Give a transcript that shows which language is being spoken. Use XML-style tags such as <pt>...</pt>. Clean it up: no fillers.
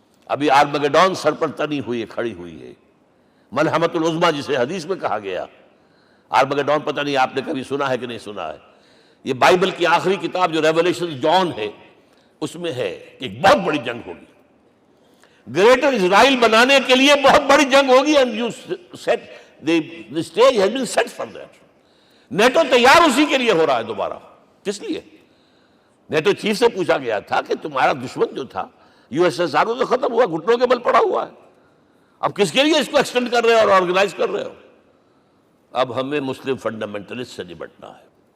<ur>ابھی آرمگیڈون سر پر تنی ہوئی ہے, کھڑی ہوئی ہے, ملحمۃ العظمیٰ جسے حدیث میں کہا گیا. آرمگیڈون پتہ نہیں آپ نے کبھی سنا ہے کہ نہیں سنا ہے. یہ بائبل کی آخری کتاب جو ریولیشن جان ہے, اس میں ہے کہ ایک بہت بڑی جنگ ہوگی, گریٹر اسرائیل بنانے کے لیے بہت بڑی جنگ ہوگی.</ur> <en>and you said the stage has been set for that.</en> <ur>NATO تیار اسی کے لیے ہو رہا ہے دوبارہ. کس لیے؟ نیٹو چیف سے پوچھا گیا تھا کہ تمہارا دشمن جو تھا USSR تو ختم ہوا, گھٹنوں کے بل پڑا ہوا ہے, اب کس کے لیے اس کو ایکسٹینڈ کر رہے ہو اور آرگنائز کر رہے ہو؟ اب ہمیں مسلم فنڈامنٹلسٹ سے نمٹنا ہے.</ur>